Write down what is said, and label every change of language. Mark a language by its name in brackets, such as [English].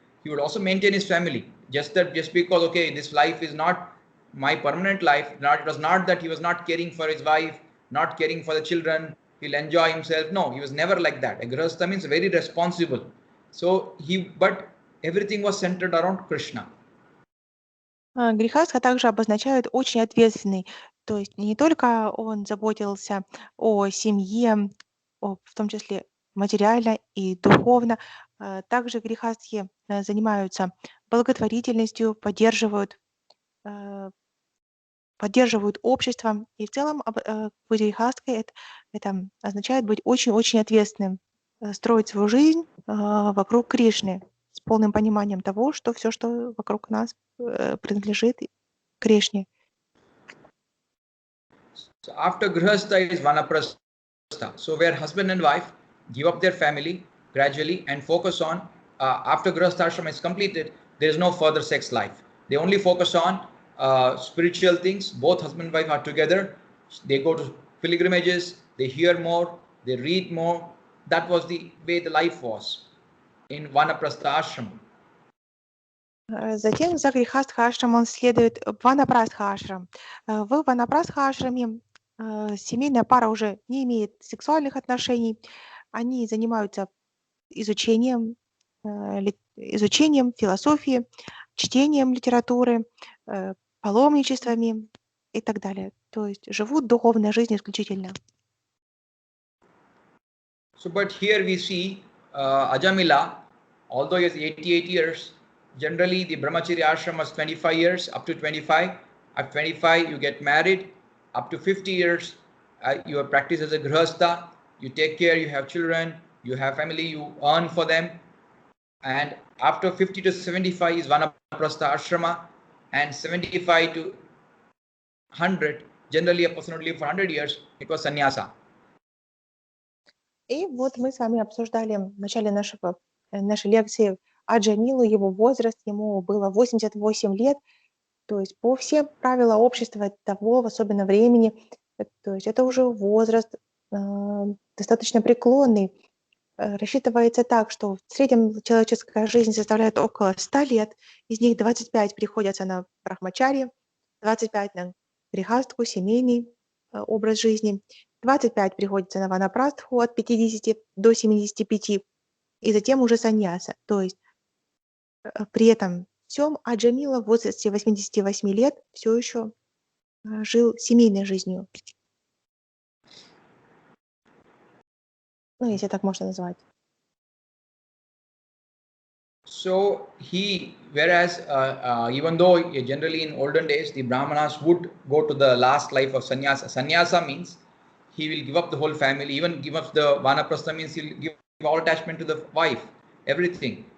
[English] He would also maintain his family. Just because this life is not my permanent life. It was not that he was not caring for his wife, not caring for the children. He'll enjoy himself. No, he was never like that. A Grihastha means very responsible. But everything was centered around Krishna. [Russian] Грихастха также обозначает очень ответственный. То есть не только он заботился о семье, в том числе материально и духовно, также грихастхи занимаются благотворительностью, поддерживают общество. И в целом быть грихасткой это означает быть очень-очень ответственным, строить свою жизнь вокруг Кришны с полным пониманием того, что все, что вокруг нас, принадлежит Кришне. [English] So after Grihastha is Vanaprastha. So where husband and wife give up their family gradually and focus on, after Grihastha ashrama is completed, there is no further sex life. They only focus on spiritual things. Both husband and wife are together. They go to pilgrimages, they hear more, they read more. That was the way the life was in Vanaprastha ashrama. [Russian] Затем за грихастха ашрамом следует ванапрастха ашрам. В ванапрастха ашраме семейная пара уже не имеет сексуальных отношений. Они занимаются изучением философии, чтением литературы, паломничествами и так далее. То есть живут духовной жизнью исключительно. [English] So, but here we see Ajamila, although he has 88 years, generally the brahmacharya ashram was 25 years, up to 25. At 25, you get married. Up to 50 years, you practice as a grihastha. You take care, you have children, you have family, you earn for them. And after 50 to 75 is Vanaprastha ashrama, and 75 to 100, generally a person would live for 100 years, it was sannyasa. [Russian] И вот мы с вами обсуждали в начале нашей лекции Аджамилу, его возраст, ему было 88 лет, то есть по всем правилам общества того, особенно времени, то есть это уже возраст достаточно преклонный. Рассчитывается так, что в среднем человеческая жизнь составляет около 100 лет, из них 25 приходятся на брахмачари, 25 на грихастху, семейный образ жизни, 25 приходится на ванапрастху от 50 до 75, и затем уже саньяса. То есть при этом всем Аджамила в возрасте 88 лет все еще жил семейной жизнью. Ну, если так можно назвать. [English] So whereas even though generally in olden days the Brahmanas would go to the last life of sannyasa. Sannyasa means he will give up the whole family, even give up the vanaprastha means he'll give all attachment to the wife, everything.